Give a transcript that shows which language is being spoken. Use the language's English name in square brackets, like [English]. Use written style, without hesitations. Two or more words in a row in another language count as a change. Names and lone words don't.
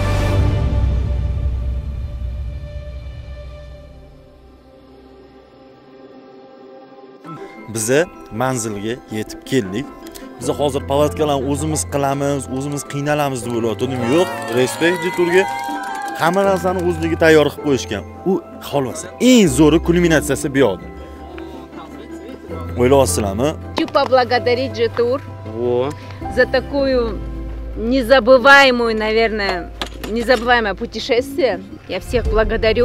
[Uzbek] Bize manzilga yetib keldik. Biz hozir palatkalarni o'zimiz qilamiz, o'zimiz qiynalamiz deb o'ylayotgandim. Yo'q, Respekt Jeturga hamma narsani o'zligi tayyor qilib qo'yishgan. U xolos eng zo'ri kulminatsiyasi bu yoqda. O'ylayapsizlarmi? [Russian] Хочу поблагодарить Jetur Во. за такую незабываемую, наверное, незабываемое путешествие. Я всех благодарю.